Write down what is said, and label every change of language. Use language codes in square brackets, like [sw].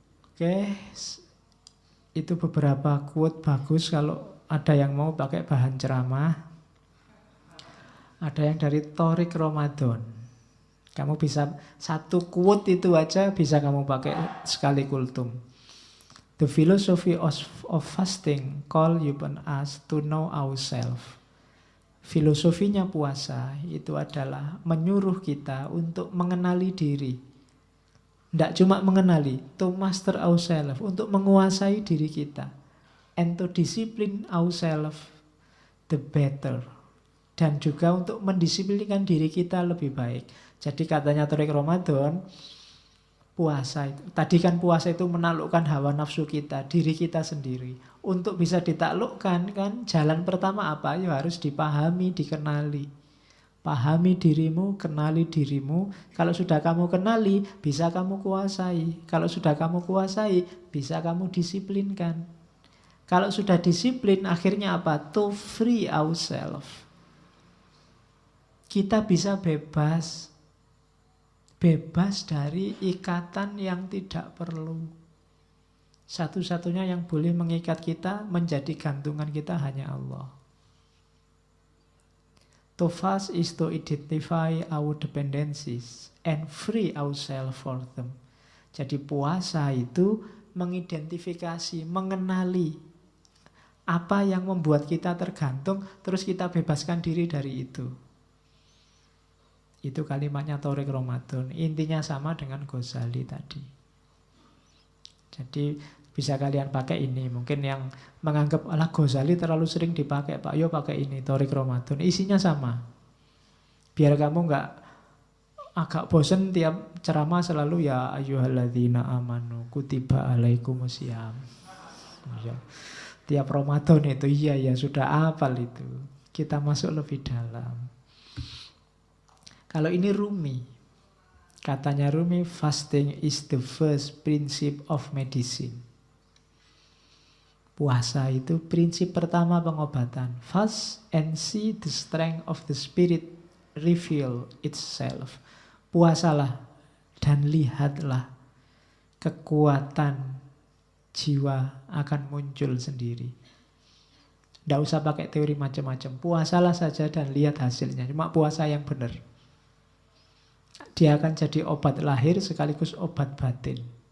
[id] Oke, itu beberapa quote bagus kalau ada yang mau pakai bahan ceramah. Ada yang dari Thorik Ramadan. Kamu bisa satu quote itu aja bisa kamu pakai sekali kultum. [en] The philosophy of fasting call upon us to know ourselves. [id] Filosofinya puasa itu adalah menyuruh kita untuk mengenali diri. Tidak cuma mengenali, [en] to master ourselves, [id] untuk menguasai diri kita. [en] And to discipline ourselves the better. [id] Dan juga untuk mendisiplinkan diri kita lebih baik. Jadi katanya Thorik Ramadan, puasa itu. Tadi kan puasa itu menaklukkan hawa nafsu kita, diri kita sendiri. Untuk bisa ditaklukkan kan, jalan pertama apa? Ya harus dipahami, dikenali. Pahami dirimu, kenali dirimu. Kalau sudah kamu kenali, bisa kamu kuasai. Kalau sudah kamu kuasai, bisa kamu disiplinkan. Kalau sudah disiplin, akhirnya apa? [en] To free ourselves. [id] Kita bisa bebas. Bebas dari ikatan yang tidak perlu. Satu-satunya yang boleh mengikat kita, menjadi gantungan kita hanya Allah. [en] To fast is to identify our dependencies and free ourselves for them. [id] Jadi puasa itu mengidentifikasi, mengenali apa yang membuat kita tergantung, terus kita bebaskan diri dari itu. Itu kalimatnya Tariq Ramadan. Intinya sama dengan Ghazali tadi. Jadi bisa kalian pakai ini. Mungkin yang menganggap alah Ghazali terlalu sering dipakai, Pak, yo pakai ini Tariq Ramadan. Isinya sama. Biar kamu nggak agak bosen tiap ceramah selalu [ar] ya ayyuhalladzina amanu kutiba alaikumusiyam. [id] Ya. Tiap Ramadan itu iya sudah hafal itu. Kita masuk lebih dalam. Kalau ini Rumi, katanya Rumi, [en] fasting is the first principle of medicine. [id] Puasa itu prinsip pertama pengobatan. [en] Fast and see the strength of the spirit reveal itself. [id] Puasalah dan lihatlah kekuatan jiwa akan muncul sendiri. Tidak usah pakai teori macam-macam. Puasalah saja dan lihat hasilnya. Cuma puasa yang benar. Dia akan jadi obat lahir sekaligus obat batin.